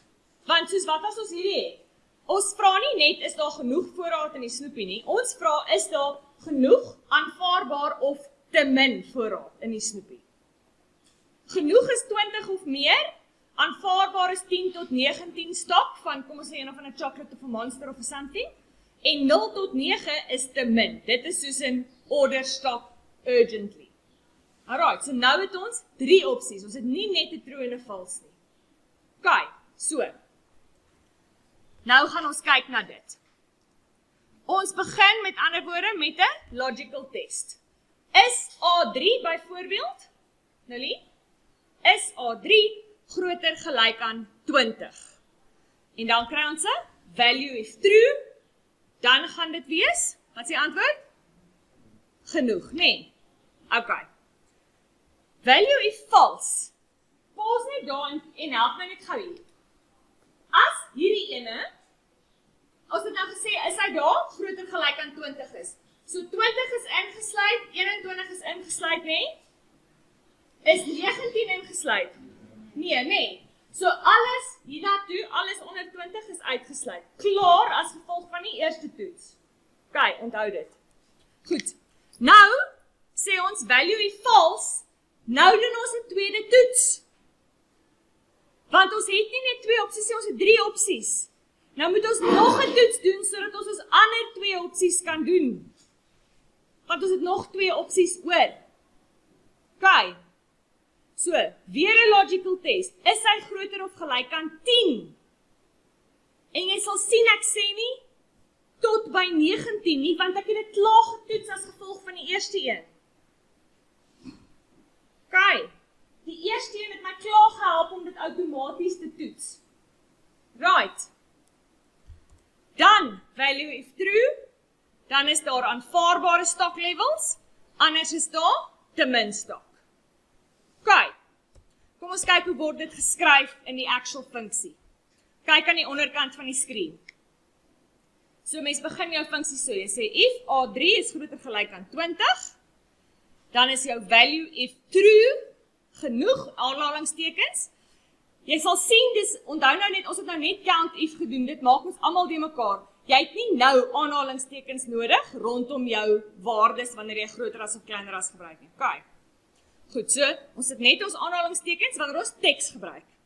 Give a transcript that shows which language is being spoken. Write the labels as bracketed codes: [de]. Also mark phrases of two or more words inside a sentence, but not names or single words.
[af] Want soos wat as ons hierdie het, ons vra nie net, is daar genoeg voorraad in die snoepie nie, ons vra, is daar genoeg aanvaarbaar of te min voorraad in die snoepie. Genoeg is 20 of meer, aanvaarbaar is 10 tot 19 stok van, kom ons sê een of 'n chocolate of 'n Monster of 'n something, en 0 tot 9 is te min. Dit is soos 'n [en] order stop urgently. [af] Alright, so nou het ons 3 opsies, ons het nie net 'n true en 'n false nie. OK, so. Nou gaan ons kyk na dit. Ons begin met ander woorde met 'n [en] logical test. [af] Is A3 byvoorbeeld, Nelly, is A3 groter gelyk aan 20. En dan kry ons 'n [en] value if true, [af] dan gaan dit wees, wat is die antwoord? Genoeg, nee. [en] OK. Value if false. [af] Pause net daar en help my net gou hier. As hierdie ene, ons het nou gesê, is hy daar groter gelyk aan 20 is. So 20 is ingesluit, 21 is ingesluit, nee? Is 19 ingesluit? Nee. So alles hiernatoe, alles onder 20 is uitgesluit. Klaar as gevolg van die eerste toets. OK, onthou dit. Goed. Nou sê ons [en] value if false, [af] nou doen ons 'n tweede toets. Want ons het nie net 2 opsies, ons het 3 opsies. Nou moet ons nog 'n toets doen sodat ons ons ander 2 opsies kan doen. Want ons het nog 2 opsies oor. OK. So, weer 'n [en] logical test. [af] Is hy groter of gelyk aan 10? En jy sal sien ek sê nie tot by 19 nie, want ek het dit klaar getoets as gevolg van die eerste een. OK. Die eerste een het my klaar gehelp om dit outomaties te toets. Right. Dan, [en] value if true, [af] dan is daar aanvaarbare [en] stock levels, [af] anders is daar te min stock. OK, kom ons kyk hoe word dit geskryf in die actual funksie. Kyk aan die onderkant van die skerm. So mens begin jou funksie so, jy sê if A3 is groter gelyk aan 20, dan is jou [en] value if true, [af] genoeg aanhalingstekens. Jy sal sien, onthou nou net, ons het nou net [en] count if [af] gedoen, dit maak ons almal die mekaar. Jy het nie nou aanhalingstekens nodig rondom jou waardes wanneer jy groter as of kleiner as gebruik nie. OK. Goed, so, ons het net ons aanhalingstekens wanneer ons teks gebruik.